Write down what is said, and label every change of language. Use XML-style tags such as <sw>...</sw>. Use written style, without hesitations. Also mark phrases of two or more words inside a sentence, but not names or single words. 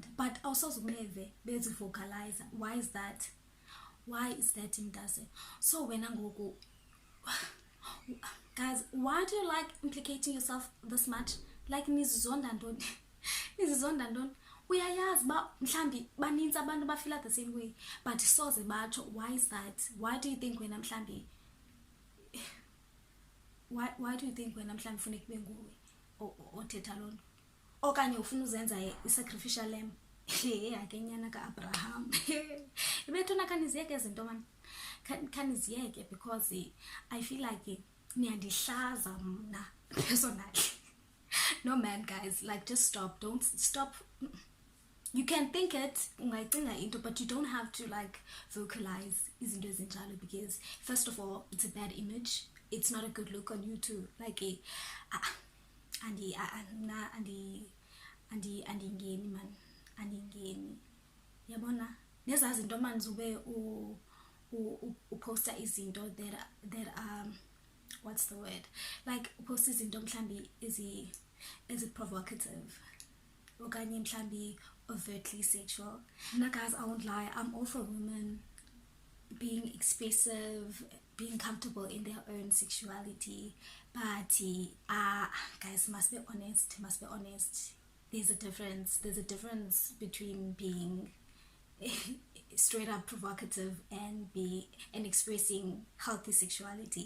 <en>But also bezi vocalize. Why is that? Why is that mntase? So when I go guys, why do you like implicating yourself this much?</en> <xh>Like nizizonda ntoni uyayazi ba mhlambi baninzi abantu bafila</xh> <en>the same way, but</en> <xh>soze batsho.</xh> <en>Why is that? Why do you think</en> <xh>wena mhlambi</xh> <en>why do you think</en> <xh>wena mhlambi funeka kube nguwe othetha loo nto, okanye ufuna uzenza i-</xh> <en>sacrificial lamb?</en> <xh>Akenyana ka-Abraham. Ibethona khaniziyeke izinto man, khaniziyeke,</xh> <en>because I feel like</en> <xh>niyandihlaza mna</xh> <en>personally. No man, guys, like just stop. Don't stop. You can think it, but you don't have to like vocalize</en> <xh>izinto ezinjalo,</xh> <en>because first of all, it's a bad image. It's not a good look on you too.</en> <xh>Like ngeni man, ngeni. Yabona neza zinto man zube uposta izinto</xh> <en>that what's the word? Like post</en> <xh>izinto mhlambi</xh> <en>is it provocative?</en> <xh>Okanye mhlambi</xh> <en>overtly sexual. Now guys, I won't lie, I'm all for women being expressive, being comfortable in their own sexuality, but guys, must be honest. There's a difference between being straight up provocative and expressing healthy sexuality.</en>